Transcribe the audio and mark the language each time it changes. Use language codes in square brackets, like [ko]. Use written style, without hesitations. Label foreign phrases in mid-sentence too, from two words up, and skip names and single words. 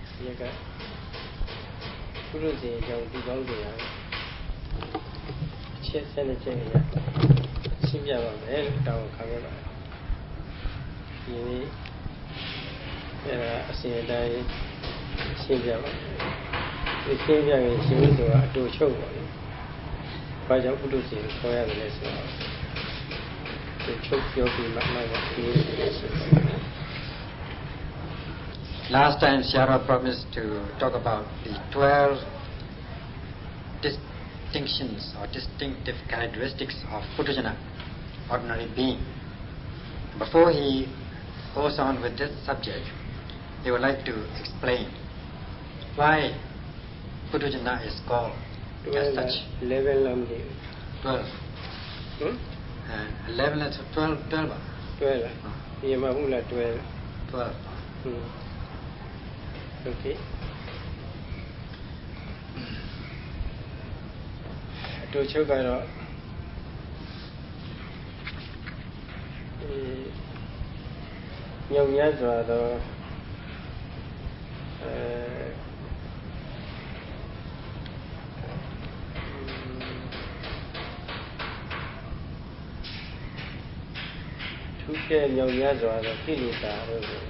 [my] ကပုရုဇဉ်ကြောင့်ဒီကောင်းတရားချက်ဆက်လက်ချက်ရရှင်းပြပါမယ်လို့တောင်းခံခဲ့ပါတယ်ဒီနေ့အစဉ်အတိုင်းရှင်းပြပါမယ်ဒီရှင်းပြရင်ရှင်းလို့ဆိုတာအတူချုပ်ပါလေဘာကြောင့်ပုရုဇဉ်ခေါ်ရတယ်လဲဆိုတော့ဒီချုပ်ပြောပြီးမှမှဒီရှင်းပါမယ် [en] Last time Shara promised to talk about the 12 distinctions or distinctive characteristics of Puthujjana, ordinary being. Before he goes on with this subject, he would like to explain why Puthujjana is called as such. 11 number 12. 11 and 12. 12. Yama hula 12. 12. Okay. [my] တို့ချုပ်ကတော့ညုံများစွာတော့ထူးခြားညုံများစွာတော့ကိလေသာတို့